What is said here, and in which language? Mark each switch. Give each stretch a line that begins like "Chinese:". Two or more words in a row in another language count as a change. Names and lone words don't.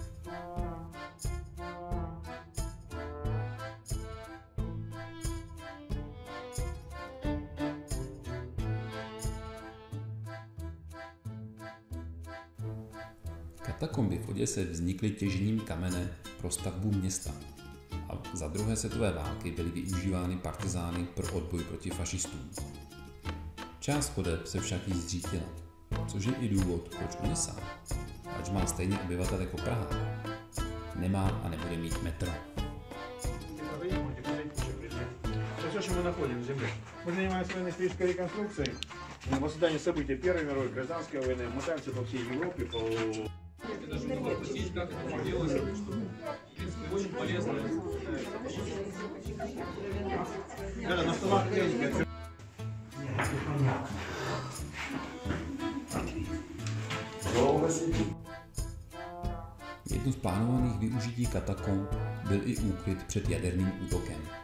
Czech: Katakomby v Oděse vznikly těžením kamene pro stavbu města a za druhé světové války byly využívány partizány pro odboj proti fašistům. Část chodeb se však jí zřítila, což je i důvod, proč Oděsa, ač má stejně obyvatel jako Praha, nemá a nebude mít metro.
Russian: Мы находим в земле. Мы занимаемся военно-исторической реконструкцией. На восстании событий Первой мировой, Гражданской войны. Мотаемся по всей Европе, по
Czech: Jedno z plánovaných využití katakomb byl i úkryt před jaderným útokem.